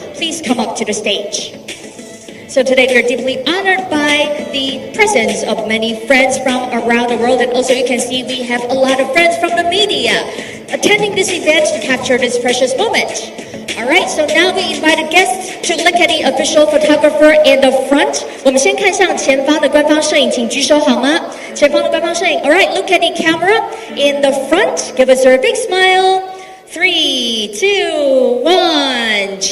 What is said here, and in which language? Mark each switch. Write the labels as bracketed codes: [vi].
[en] Please come up to the stage. So today we are deeply honored by the presence of many friends from around the world, and also you can see we have a lot of friends from the media attending this event to capture this precious moment. All right, so now we invited guests to look at the official photographer in the front. [zh] 我们先看向前方的官方摄影，请举手好吗？前方的官方摄影。 [en] All right, look at the camera in the front. Give us a big smile. 3, 2, 1.